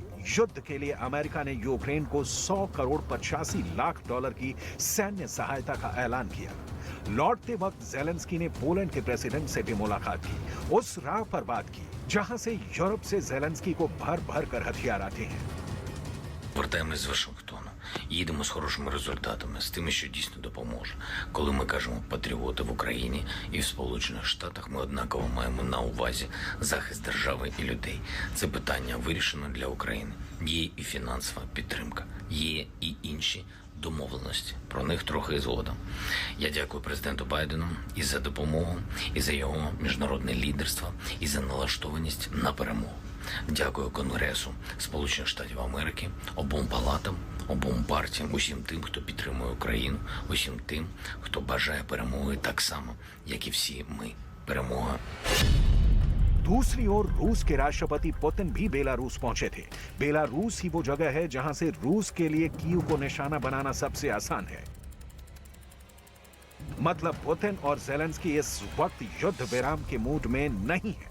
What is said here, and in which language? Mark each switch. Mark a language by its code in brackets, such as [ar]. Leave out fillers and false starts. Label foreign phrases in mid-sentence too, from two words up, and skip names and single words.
[hi] युद्ध के लिए अमेरिका ने यूक्रेन को 100 करोड़ 85 लाख डॉलर की सैन्य सहायता का ऐलान किया। लौटते वक्त ज़ेलेंस्की ने पोलैंड के प्रेसिडेंट से भी मुलाकात की, उस राह पर बात की जहां से यूरोप से ज़ेलेंस्की को भर कर हथियार आते हैं। [uk] Повертаємось з Вашингтону, їдемо з хорошими результатами, з тими, що дійсно допоможе. Коли ми кажемо «патріоти» в Україні і в Сполучених Штатах, ми однаково маємо на увазі захист держави і людей. Це питання вирішено для України. Є і фінансова підтримка, є і інші домовленості. Про них трохи згодом. Я дякую президенту Байдену і за допомогу, і за його міжнародне лідерство, і за налаштованість на перемогу. Дякую Конгресу Сполучених Штатів Америки, обом палатам, обом партіям, усім тим, хто підтримує Україну, усім тим, хто бажає перемоги так само, як і всі ми. Перемога. [hi] दूसरी ओर रूस के राष्ट्रपति पुतिन भी बेलारूस पहुंचे थे। बेलारूस ही वो जगह है जहां से रूस के लिए कीव को निशाना बनाना सबसे आसान है। मतलब पुतिन और ज़ेलेंस्की इस वक्त युद्ध विराम के मूड में नहीं है।